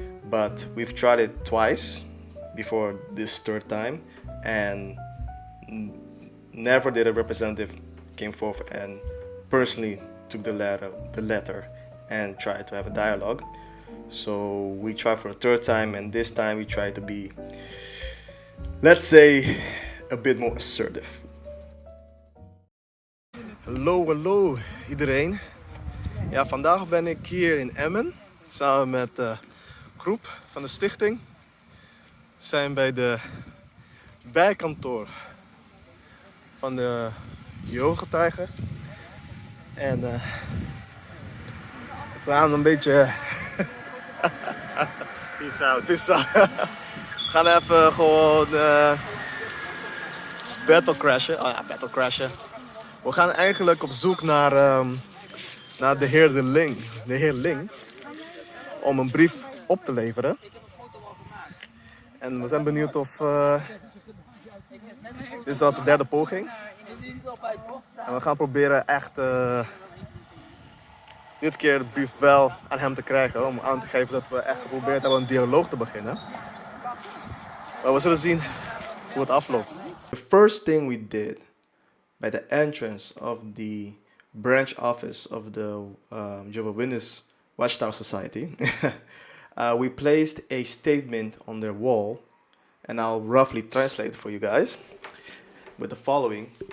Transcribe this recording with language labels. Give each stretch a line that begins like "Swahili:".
English: But we've tried it twice before this third time, and never did a representative came forth and personally took the letter and tried to have a dialogue. So we tried for a third time, and this time we tried to be, let's say, a bit more assertive.
Dutch: Hallo iedereen. Ja, vandaag ben ik hier in Emmen samen met de groep van de stichting. We zijn bij de bijkantoor van de Jehovah-getuigen. En we gaan een beetje...
English: Peace out. Peace out.
Dutch: We gaan even gewoon battle crashen. Oh ja, battle crashen. We gaan eigenlijk op zoek naar de heer Ling, om een brief op te leveren. En we zijn benieuwd of... dit is onze derde poging. En we gaan proberen echt dit keer de brief wel aan hem te krijgen, om aan te geven dat we echt geprobeerd hebben een dialoog te beginnen. Maar we zullen zien hoe het afloopt.
English: The first thing we did by the entrance of the branch office of the Jehovah Witness Watchtower Society, we placed a statement on their wall and I'll roughly translate for you guys with the following.